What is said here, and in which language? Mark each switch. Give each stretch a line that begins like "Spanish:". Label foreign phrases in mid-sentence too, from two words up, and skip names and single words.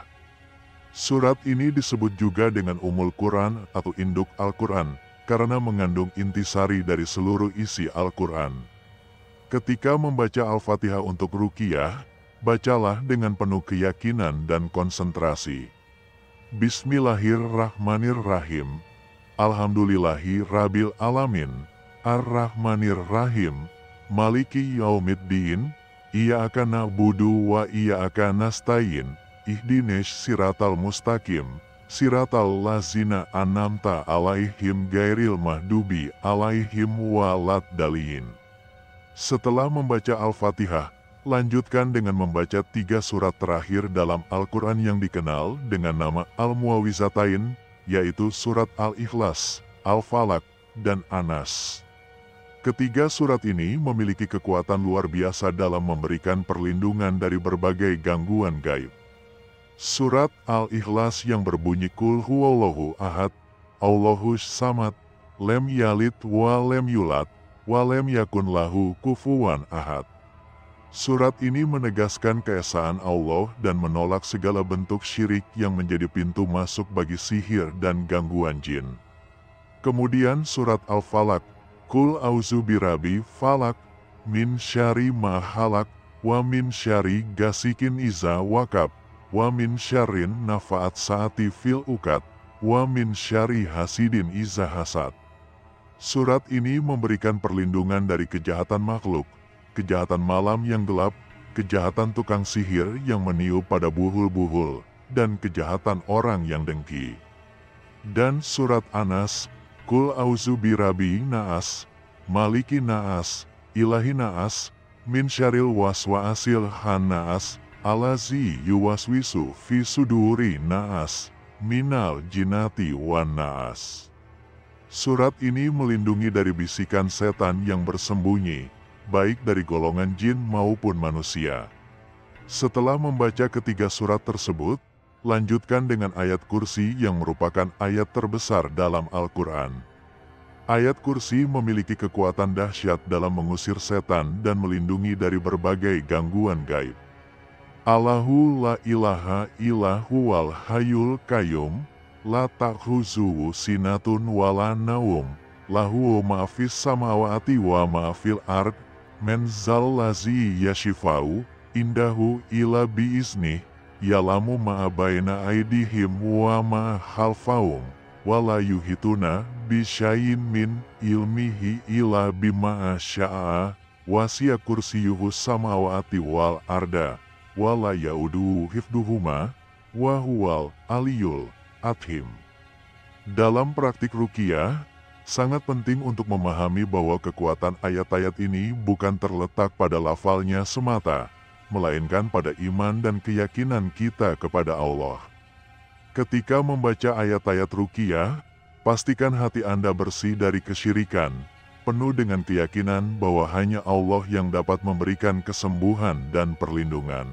Indonesian: Surat ini disebut juga dengan Ummul Quran atau induk Al-Quran, karena mengandung intisari dari seluruh isi Al-Quran. Ketika membaca Al-Fatihah untuk ruqyah, bacalah dengan penuh keyakinan dan konsentrasi.
Arabic: بسم الله الرحمن الرحيم. الحمد لله رب العالمين. الرحمن الرحيم. مالك يوم الدين. إياك نعبد وإياك نستعين. اهدنا الصراط المستقيم، صراط الذين أنعمت عليهم غير المغضوب عليهم ولا الضالين.
Indonesian: Setelah membaca Al-Fatihah, lanjutkan dengan membaca 3 surat terakhir dalam Al-Quran yang dikenal dengan nama Al-Mu'awwizatain, yaitu surat Al-Ikhlas, Al-Falaq, dan An-Nas. Ketiga surat ini memiliki kekuatan luar biasa dalam memberikan perlindungan dari berbagai gangguan gaib. Surat Al-Ikhlas yang berbunyi
Arabic: قل هو الله أحد، الله الصمد، لم يلد ولم يولد، ولم يكن له كفوا أحد.
Indonesian: Surat ini menegaskan keesaan Allah dan menolak segala bentuk syirik yang menjadi pintu masuk bagi sihir dan gangguan jin. Kemudian surat Al-Falaq,
Arabic: قل أعوذ برب الفلق, من شر ما خلق، ومن شر غاسق إذا وقب، ومن شر النفاثات في العقد، ومن شر حاسد إذا حسد.
Indonesian: Surat ini memberikan perlindungan dari kejahatan makhluk, kejahatan malam yang gelap, kejahatan tukang sihir yang meniup pada buhul-buhul, dan kejahatan orang yang dengki. Dan surat An-Nas,
Arabic: قل أعوذ برب الناس، ملك الناس، إله الناس، من شر الوسواس الخناس، الذي يوسوس في صدور الناس، من الجنة والناس.
Indonesian: Surat ini melindungi dari bisikan setan yang bersembunyi, baik dari golongan jin maupun manusia. Setelah membaca ketiga surat tersebut, lanjutkan dengan ayat kursi yang merupakan ayat terbesar dalam Al-Quran. Ayat kursi memiliki kekuatan dahsyat dalam mengusir setan dan melindungi dari berbagai gangguan gaib.
Arabic: الله لا إله إلا هو الحي القيوم، لا تأخذه سنة ولا نوم, له ما في السماوات وما في الأرض، من ذا الذي يشفع عنده إلا بإذنه، يعلم ما بين أيديهم وما خلفهم، ولا يحيطون بشيء من علمه إلا بما شاء، وسع كرسيه السماوات والأرض، ولا يؤوده حفظهما، وهو العلي العظيم.
Indonesian: Dalam praktik ruqyah, sangat penting untuk memahami bahwa kekuatan ayat-ayat ini bukan terletak pada lafalnya semata, melainkan pada iman dan keyakinan kita kepada Allah. Ketika membaca ayat-ayat ruqyah, pastikan hati Anda bersih dari kesyirikan, penuh dengan keyakinan bahwa hanya Allah yang dapat memberikan kesembuhan dan perlindungan.